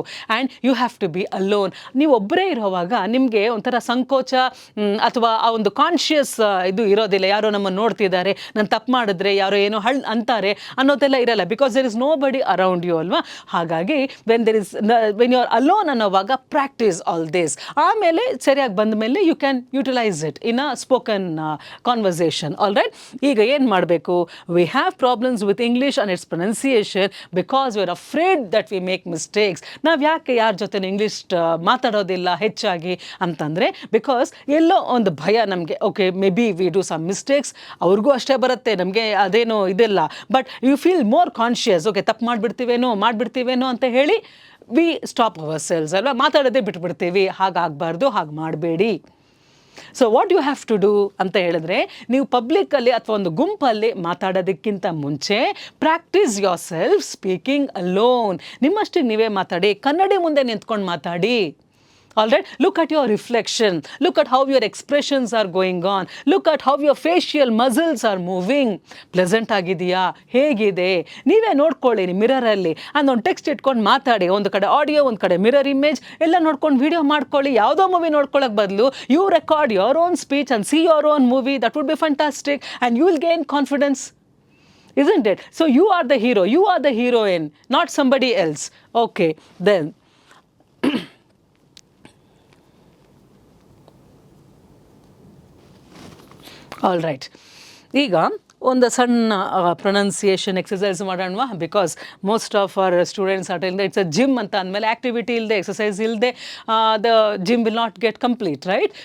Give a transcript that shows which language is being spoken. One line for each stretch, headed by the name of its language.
English: And you have to be alone.
Kannada: ನೀವು ಒಬ್ಬರೇ ಇರೋವಾಗ ನಿಮಗೆ ಒಂಥರ ಸಂಕೋಚ ಅಥವಾ ಆ ಒಂದು ಕಾನ್ಷಿಯಸ್ ಇದು ಇರೋದಿಲ್ಲ, ಯಾರೋ ನಮ್ಮನ್ನು ನೋಡ್ತಿದ್ದಾರೆ, ನಾನು ತಪ್ಪು ಮಾಡಿದ್ರೆ ಯಾರೋ ಏನೋ ಅಂತಾರೆ ಅನ್ನೋದೆಲ್ಲ ಇರಲ್ಲ,
English: because there is nobody around you
Kannada: ಅಲ್ವಾ.
English: ಹಾಗಾಗಿ when you are alone ಅನ್ನೋವಾಗ practice all this.
Kannada: ಆಮೇಲೆ ಸರಿಯಾಗಿ ಬಂದ ಮೇಲೆ
English: You can utilise it in a spoken conversation.
Kannada: All right, ಈಗ ಏನು ಮಾಡಬೇಕು?
English: We have problems with English and its pronunciation because we are afraid that we make mistakes.
Kannada: ನಾವು ಯಾಕೆ ಯಾರ ಜೊತೆ ಇಂಗ್ಲೀಷ್ ಮಾತಾಡೋದಿಲ್ಲ ಹೆಚ್ಚಾಗಿ ಅಂತಂದರೆ, ಬಿಕಾಸ್ ಎಲ್ಲೋ ಒಂದು ಭಯ ನಮಗೆ,
English: okay maybe we do some mistakes,
Kannada: ಅವ್ರಿಗೂ ಅಷ್ಟೇ ಬರುತ್ತೆ, ನಮಗೆ ಅದೇನೋ ಇದೆಲ್ಲ,
English: but you feel more conscious,
Kannada: okay ತಪ್ಪು ಮಾಡಿಬಿಡ್ತೀವೇನೋ ಅಂತ ಹೇಳಿ
English: we stop ourselves
Kannada: ಅಲ್ವಾ, ಮಾತಾಡೋದೇ ಬಿಟ್ಬಿಡ್ತೀವಿ. ಹಾಗಾಗಬಾರ್ದು, ಹಾಗೆ ಮಾಡಬೇಡಿ.
English: so what you have to do
Kannada: ಅಂತ ಹೇಳಿದ್ರೆ, ನೀವು ಪಬ್ಲಿಕ್ಕಲ್ಲಿ ಅಥವಾ ಒಂದು ಗುಂಪಲ್ಲಿ ಮಾತಾಡೋದಕ್ಕಿಂತ ಮುಂಚೆ
English: Practice yourself speaking alone.
Kannada: ನಿಮ್ಮಷ್ಟೇ ನೀವೇ ಮಾತಾಡಿ, ಕನ್ನಡಿ ಮುಂದೆ ನಿಂತ್ಕೊಂಡು ಮಾತಾಡಿ.
English: All right, look at your reflection, look at how your expressions are going on, look at how your facial muscles are moving.
Kannada: Pleasant ಆಗಿದೆಯಾ, ಹೇಗಿದೆ, ನೀವೇ ನೋಡ್ಕೊಳ್ಳಿ ಮಿರರಲ್ಲಿ. ಒಂದು ಟೆಕ್ಸ್ಟ್ ಇಟ್ಕೊಂಡು ಮಾತಾಡಿ, ಒಂದು ಕಡೆ ಆಡಿಯೋ, ಒಂದು ಕಡೆ ಮಿರರ್ ಇಮೇಜ್ ಎಲ್ಲ ನೋಡ್ಕೊಂಡು ವಿಡಿಯೋ ಮಾಡ್ಕೊಳ್ಳಿ. ಯಾವುದೋ ಮೂವಿ ನೋಡ್ಕೊಳ್ಳೋಕೆ ಬದಲು
English: You record your own speech and see your own movie. That would be fantastic and you will gain confidence, isn't it? So you are the hero, you are the heroine, not somebody else.
Kannada: Okay, then all right, ಈಗ ಒಂದು ಸಣ್ಣ pronunciation exercise ಮಾಡೋಣವಾ?
English: because most of our students are telling it's a gym
Kannada: ಅಂತ ಅಂದಮೇಲೆ activity ಇಲ್ಲದೆ, exercise ಇಲ್ಲದೆ
English: The gym will not get complete, right?